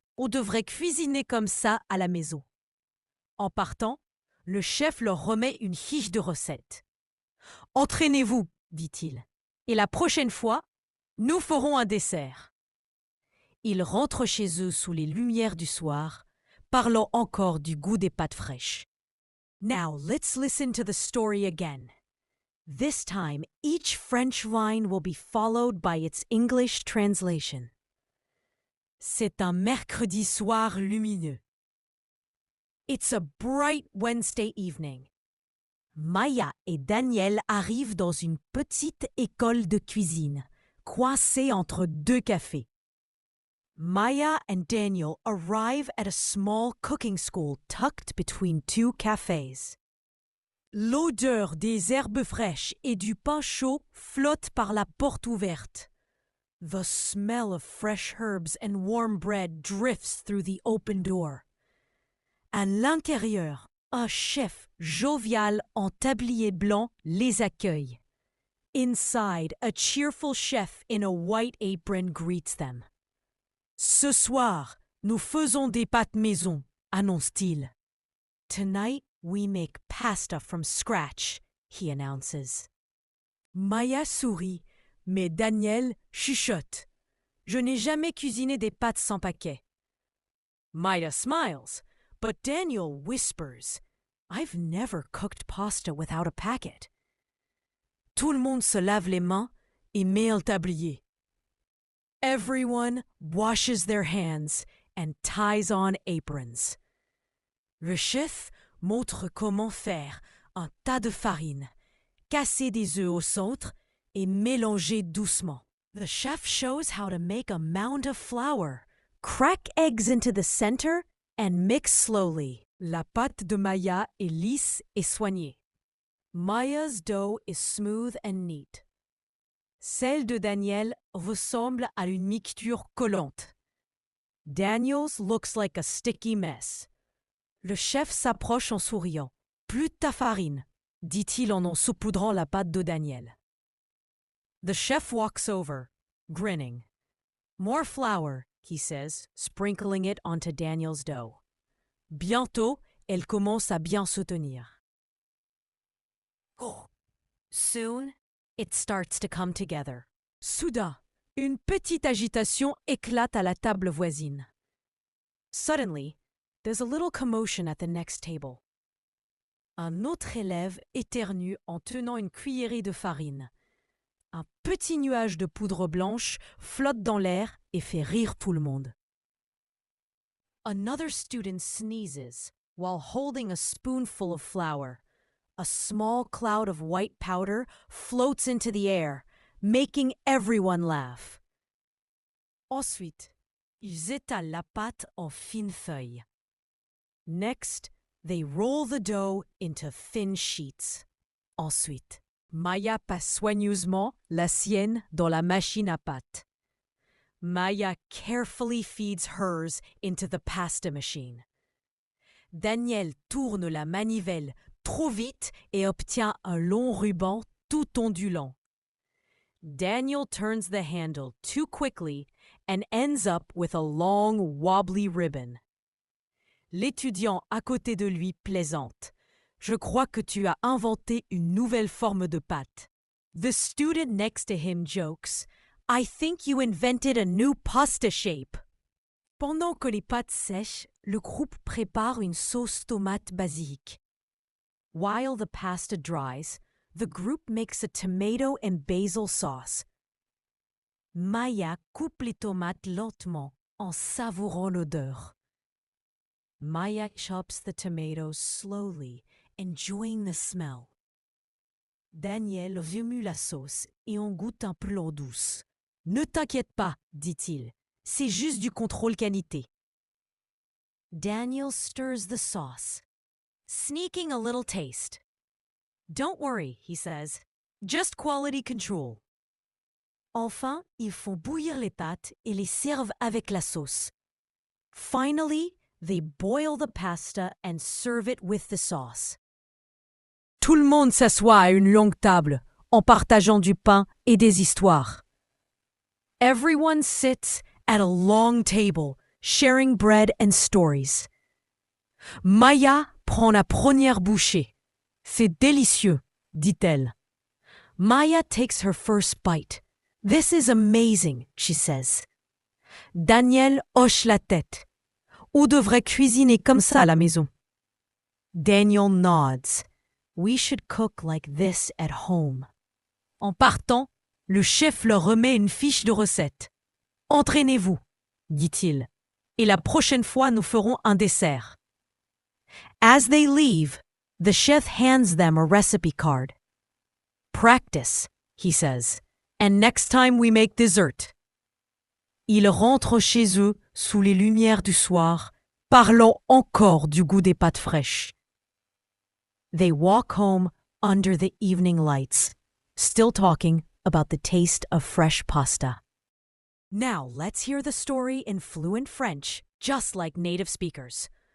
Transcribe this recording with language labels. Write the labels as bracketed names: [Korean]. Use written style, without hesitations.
[French] « On devrait cuisiner comme ça à la maison. » En partant, le chef leur remet une fiche de recette. « Entraînez-vous, dit-il, et la prochaine fois, nous ferons un dessert. » Ils rentrent chez eux sous les lumières du soir, parlant encore du goût des pâtes fraîches. [English] Now let's listen to the story again. This time, each French line will be followed by its English translation. [French] C'est un mercredi soir lumineux. [English] It's a bright Wednesday evening. [French] Maya et Daniel arrivent dans une petite école de cuisine, coincée entre 2 cafés. [English] Maya and Daniel arrive at a small cooking school tucked between 2 cafés. [French] L'odeur des herbes fraîches et du pain chaud flotte par la porte ouverte. [English] The smell of fresh herbs and warm bread drifts through the open door. [French] À l'intérieur, un chef jovial en tablier blanc les accueille. [English] Inside, a cheerful chef in a white apron greets them. [French] Ce soir, nous faisons des pâtes maison, annonce-t-il. [English] Tonight, we make pasta from scratch, he announces. [French] Maya sourit, mais Daniel chuchote. Je n'ai jamais cuisiné des pâtes sans paquet. [English] Maya smiles. But Daniel whispers, I've never cooked pasta without a packet. [French] Tout le monde se lave les mains et met un tablier. [English] Everyone washes their hands and ties on aprons. [French] Le chef montre comment faire un tas de farine, casser des œufs au centre et mélanger doucement. [English] The chef shows how to make a mound of flour, crack eggs into the center, and mix slowly. [French] La pâte de Maya est lisse et soignée. [English] Maya's dough is smooth and neat. [French] Celle de Daniel ressemble à une mixture collante. [English] Daniel's looks like a sticky mess. [French] Le chef s'approche en souriant. Plus de ta farine, dit-il en saupoudrant la pâte de Daniel. [English] The chef walks over, grinning. More flour, he says, sprinkling it onto Daniel's dough. [French] Bientôt, elle commence à bien se tenir. [English] Soon, it starts to come together. [French] Soudain, une petite agitation éclate à la table voisine. [English] Suddenly, there's a little commotion at the next table. [French] Un autre élève éternue en tenant une cuillerée de farine. Un petit nuage de poudre blanche flotte dans l'air et fait rire tout le monde. [English] Another student sneezes while holding a spoonful of flour. A small cloud of white powder floats into the air, making everyone laugh. [French] Ensuite, ils étalent la pâte en fines feuilles. [English] Next, they roll the dough into thin sheets. [French] Ensuite, Maya passe soigneusement la sienne dans la machine à pâte. [English] Maya carefully feeds hers into the pasta machine. [French] Daniel tourne la manivelle trop vite et obtient un long ruban tout ondulant. [English] Daniel turns the handle too quickly and ends up with a long, wobbly ribbon. [French] L'étudiant à côté de lui plaisante. Je crois que tu as inventé une nouvelle forme de pâte. [English] The student next to him jokes, I think you invented a new pasta shape. [French] Pendant que les pâtes sèchent, le groupe prépare une sauce tomate basique. [English] While the pasta dries, the group makes a tomato and basil sauce. [French] Maya coupe les tomates lentement en savourant l'odeur. [English] Maya chops the tomatoes slowly, enjoying the smell. [French] Daniel remue la sauce et en goûte un peu l'eau douce. Ne t'inquiète pas, dit-il, c'est juste du contrôle qualité. [English] Daniel stirs the sauce, sneaking a little taste. Don't worry, he says, just quality control. [French] Enfin, ils font bouillir les pâtes et les servent avec la sauce. [English] Finally, they boil the pasta and serve it with the sauce. [French] Tout le monde s'assoit à une longue table, en partageant du pain et des histoires. [English] Everyone sits at a long table, sharing bread and stories. [French] Maya prend la première bouchée. C'est délicieux, dit-elle. [English] Maya takes her first bite. This is amazing, she says. [French] Daniel hoche la tête. On devrait cuisiner comme ça à la maison. [English] Daniel nods. We should cook like this at home. [French] En partant, le chef leur remet une fiche de recette. Entraînez-vous, dit-il, et la prochaine fois nous ferons un dessert. [English] As they leave, the chef hands them a recipe card. Practice, he says, and next time we make dessert. [French] Ils rentrent chez eux sous les lumières du soir, parlant encore du goût des pâtes fraîches. [English] They walk home under the evening lights, still talking about the taste of fresh pasta. Now let's hear the story in fluent French, just like native speakers.